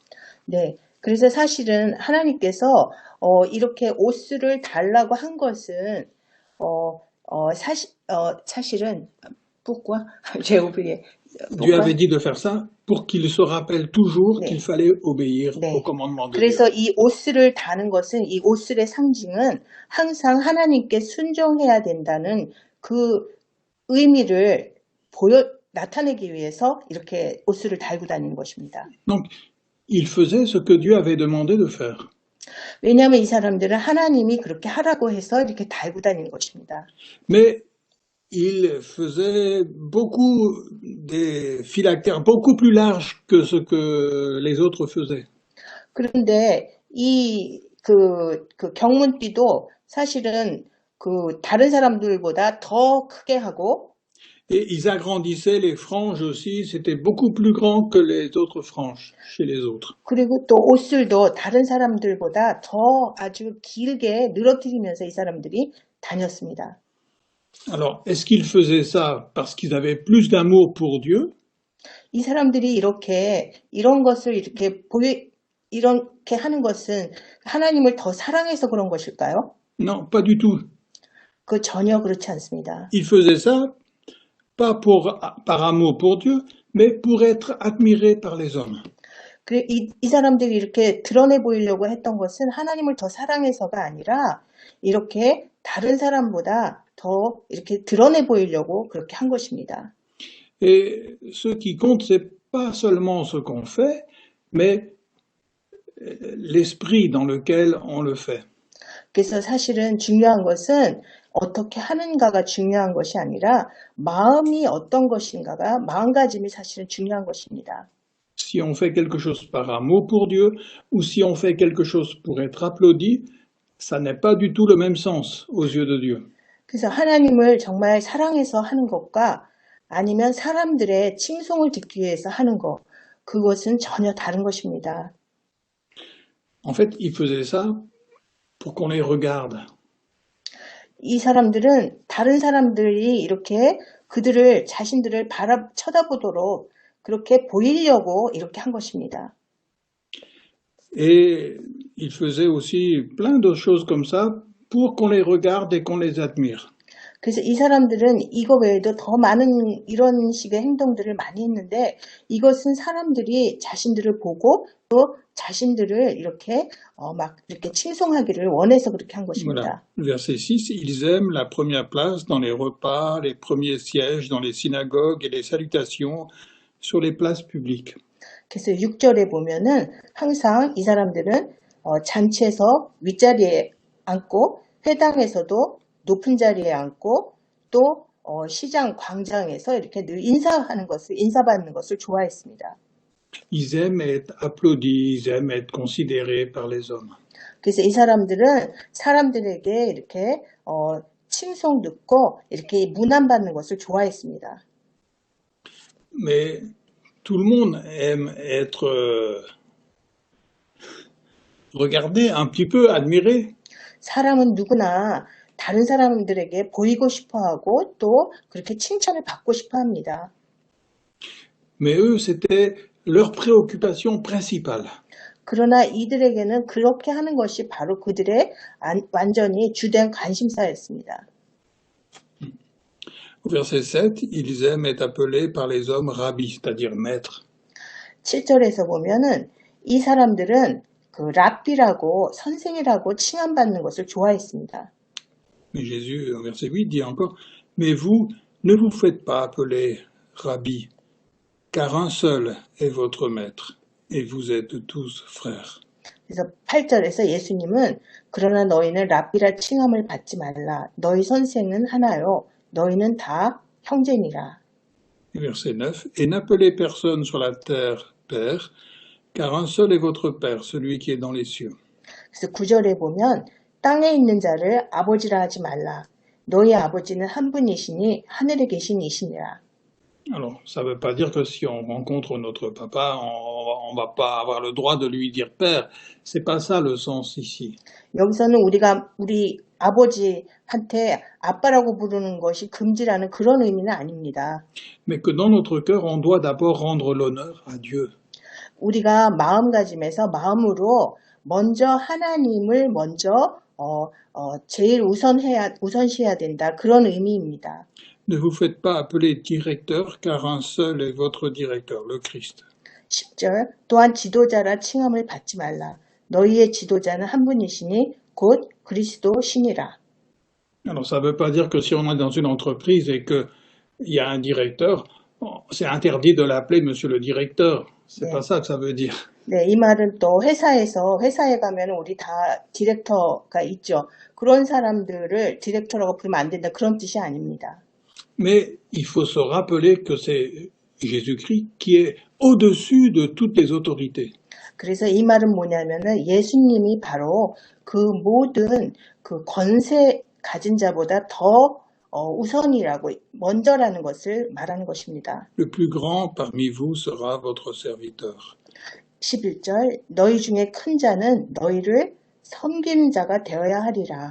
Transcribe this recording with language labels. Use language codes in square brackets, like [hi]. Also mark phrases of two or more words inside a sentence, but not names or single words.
[ko] 네, 그래서 사실은 하나님께서 이렇게 옷수를 달라고 한 것은 사실은 [fr] pourquoi j'ai oublié. Dieu avait dit de faire ça pour qu'il se rappelle toujours qu'il fallait obéir aux commandements de Dieu. [ko] 그래서 이 옷수를 다는 것은 이 옷술의 상징은 항상 하나님께 순종해야 된다는 그 의미를 나타내기 위해서 이렇게 옷수를 달고 다니는 것입니다. [fr] Donc, il faisait ce que Dieu avait demandé de faire. [ko] 왜냐하면 이 사람들은 하나님이 그렇게 하라고 해서 이렇게 달고 다니는 것입니다. [fr] Mais il faisait beaucoup des phylactères beaucoup plus larges que ce que les autres faisaient. [ko] 그런데 그 경문띠도 사실은 그 다른 사람들보다 더 크게 하고 [fr] Et ils agrandissaient les franges aussi, c'était beaucoup plus grand que les autres franges chez les autres. [ko] 그리고 또 옷술도 다른 사람들보다 더 아주 길게 늘어뜨리면서 이 사람들이 다녔습니다. [fr] Alors, est-ce qu'ils faisaient ça parce qu'ils avaient plus d'amour pour Dieu? [ko] 이 사람들이 이런 것을 이렇게 하는 것은 하나님을 더 사랑해서 그런 것일까요? [fr] Non, pas du tout. [ko] 그 전혀 그렇지 않습니다. [fr] Ils faisaient ça pas par amour pour Dieu, mais pour être admirés par les hommes. [ko] 이 사람들이 이렇게 드러내 보이려고 했던 것은 하나님을 더 사랑해서가 아니라 이렇게 다른 사람보다 더 이렇게 드러내 보이려고 그렇게 한 것입니다. [fr] Et ce qui compte, c'est pas seulement ce qu'on fait, mais l'esprit dans lequel on le fait. [ko] 그래서 사실은 중요한 것은 어떻게 하는가가 중요한 것이 아니라 마음이 어떤 것인가가 마음가짐이 사실은 중요한 것입니다. [fr] Si on fait quelque chose par amour pour Dieu ou si on fait quelque chose pour être applaudi, ça n'est pas du tout le même sens aux yeux de Dieu. [ko] 그래서 하나님을 정말 사랑해서 하는 것과 아니면 사람들의 칭송을 듣기 위해서 하는 것, 그것은 전혀 다른 것입니다. [fr] En fait, ils faisaient ça pour qu'on les regarde. [ko] 이 사람들은 다른 사람들이 이렇게 그들을 자신들을 쳐다보도록 그렇게 보이려고 이렇게 한 것입니다. [fr] Et ils faisaient aussi plein d'autres choses comme ça pour qu'on les regarde et qu'on les admire. [ko] 그래서 이 사람들은 이거 외에도 더 많은 이런 식의 행동들을 많이 했는데 이것은 사람들이 자신들을 보고 또 자신들을 이렇게 막 이렇게 칭송하기를 원해서 그렇게 한 것입니다. [fr] Voilà. Verset 6, ils aiment la première place dans les repas, les premiers sièges dans les synagogues et les salutations sur les places publiques. [ko] 그래서 6절에 보면은 항상 이 사람들은 잔치에서 윗자리에 앉고 회당에서도 높은 자리에 앉고 또 시장 광장에서 이렇게 늘 인사받는 것을 좋아했습니다. [fr] Ils aiment être applaudis, ils aiment être considérés par les hommes. [ko] 그래서 이 사람들은 사람들에게 이렇게 칭송 듣고 이렇게 문안받는 것을 좋아했습니다. [fr] Mais tout le monde aime être regardé, un petit peu admiré. [ko] 사람은 누구나 다른 사람들에게 보이고 싶어하고 또 그렇게 칭찬을 받고 싶어합니다. [fr] Mais eux, c'était leur préoccupation principale. [ko] 그러나 이들에게는 그렇게 하는 것이 바로 그들의 완전히 주된 관심사였습니다. [fr] Au verset 7, ils aiment être appelés par les hommes rabbis, c'est-à-dire maîtres. [ko] 7절에서 보면은 이 사람들은 그 랍비라고 선생이라고 칭함받는 것을 좋아했습니다. [fr] Mais Jésus, au verset 8, dit encore, mais vous, ne vous faites pas appeler rabbi, car un seul est votre maître, et vous êtes tous frères. [ko] 그래서 8절에서 예수님은 그러나 너희는 랍비라 칭함을 받지 말라. 너희 선생은 하나요. 너희는 다 형제니라. [fr] Verset 9, et n'appelez personne sur la terre père, car un seul est votre Père, celui qui est dans les cieux. [ko] 그래서 9절에 보면 땅에 있는 자를 아버지라 하지 말라. 너희 아버지는 한 분이시니 하늘에 계신 이시니라. [fr] Alors, ça ne veut pas dire que si on rencontre notre papa, on va pas avoir le droit de lui dire père. C'est pas ça le sens ici. [ko] 여기서는 우리가 우리 아버지한테 아빠라고 부르는 것이 금지라는 그런 의미는 아닙니다. [fr] Mais que dans notre cœur, on doit d'abord rendre l'honneur à Dieu. [ko] 우리가 마음가짐에서 마음으로 먼저 하나님을 먼저 제일 우선시해야 된다. 그런 의미입니다. [fr] Ne vous faites pas appeler directeur, car un seul est votre directeur, le Christ. [ko] 10절 또한 지도자라 칭함을 받지 말라. 너희의 지도자는 한 분이시니 곧 그리스도 신이라. [fr] Alors ça ne veut pas dire que si on est dans une entreprise et qu'il y a un directeur, c'est interdit de l'appeler monsieur le directeur. C'est pas ça que ça veut dire. [ko] 네, 이 말은 또 회사에 가면 우리 다 디렉터가 있죠. 그런 사람들을 디렉터라고 부르면 안 된다. 그런 뜻이 아닙니다. [fr] Mais il faut se rappeler que c'est Jésus-Christ qui est au-dessus de toutes les autorités. [ko] 그래서 이 말은 뭐냐면은 예수님이 바로 그 모든 그 권세 가진 자보다 더 우선이라고 먼저라는 것을 말하는 것입니다. [fr] Le plus grand parmi vous sera votre serviteur. [ko] 11절 너희 중에 큰 자는 너희를 섬기는 자가 되어야 하리라.